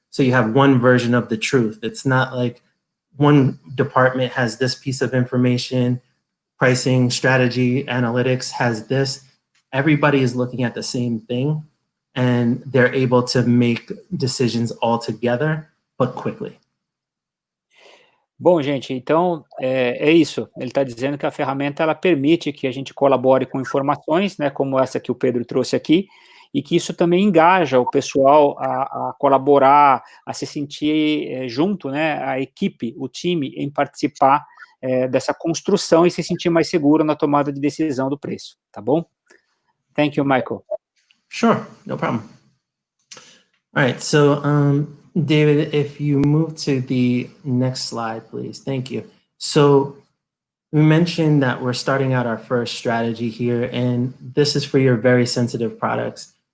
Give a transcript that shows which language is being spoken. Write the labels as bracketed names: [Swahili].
[English] So you have one version of the truth. It's not like one department has this piece of information, pricing, strategy, analytics has this. Everybody is looking at the same thing, and they're able to make decisions all together, but quickly. [Portuguese] Bom, gente, então é isso. Ele está dizendo que a ferramenta ela permite que a gente colabore com informações, né, como essa que o Pedro trouxe aqui, e que isso também engaja o pessoal a colaborar, a se sentir junto, né, a equipe, o time, em participar dessa construção e se sentir mais seguro na tomada de decisão do preço, tá bom? [English] Thank you, Michael. Sure, no problem. All right, so David, if you move to the next slide, please. Thank you. So we mentioned that we're starting out our first strategy here, and this is for your very sensitive products.